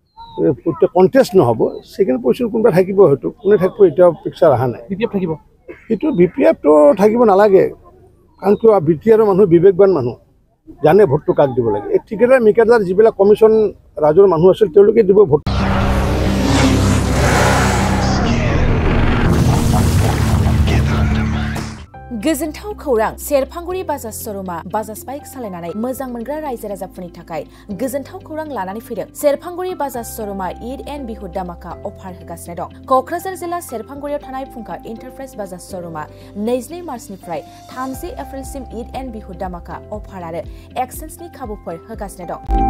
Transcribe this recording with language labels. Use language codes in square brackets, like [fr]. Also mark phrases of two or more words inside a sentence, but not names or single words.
[as] কণ্টেষ্ট নহ'ব [en] second position [as] কোনোবা থাকিব হয়তো কোনে থাকিব এতিয়াও পিকচাৰ অহা নাই BPF থাকিব সেইটো BPF-টো থাকিব নালাগে কাৰণ কিয় বিটিআৰৰ মানুহ বিবেকবান মানুহ জানে ভোটটো কাক দিব লাগে এই ঠিকাদাৰ মিকাদাৰ যিবিলাক কমিশ্যন ৰাজৰ মানুহ আছিল তেওঁলোকে দিব ভোট [brx] गोजोनथाव खौरां सेरफांगुरि बाजाज श'रुमा बाजाज बाइक सालायनानै मोजां मोनग्रा रायजो राजाफोरनि थाखाय गोजोनथाव खौरां लानानै फैदों सेरफांगुरि बाजाज श'रुमा ईद एन्ड बिहु दामाका अफार होगासिनो दं क'क्राझार जिल्ला सेरफांगुरियाव थानाय फुंखा एन्टारप्राइज बाजाज श'रुमा 22 मार्चनिफ्राय 30 एप्रिलसिम ईद एन्ड बिहु दामाका अफार आरो एक्सचेन्जनि खाबुफोर होगासिनो दं